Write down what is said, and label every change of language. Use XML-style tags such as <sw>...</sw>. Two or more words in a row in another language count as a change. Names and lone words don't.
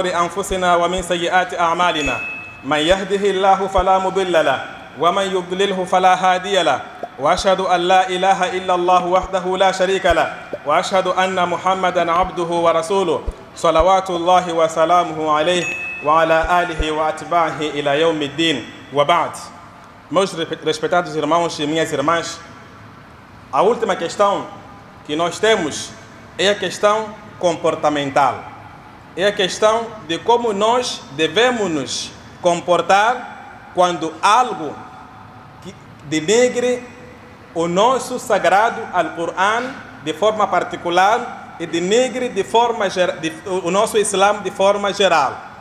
<ar>أنفسنا ومن سيئات أعمالنا، من يهده الله فلا مضل له ومن يضلله فلا هادي له، وأشهد أن لا إله إلا الله وحده لا شريك له، وأشهد أن محمدا عبده ورسوله صلوات الله وسلامه عليه وعلى آله وأتباعه إلى يوم الدين. وبعد.</ar> <pt>Meus respeitados irmãos e minhas irmãs, a última questão que nós temos é a questão comportamental. É a questão de como nós devemos nos comportar quando algo que denigre o nosso sagrado Al-Qur'an de forma particular e denigre o nosso Islã de forma geral.</pt>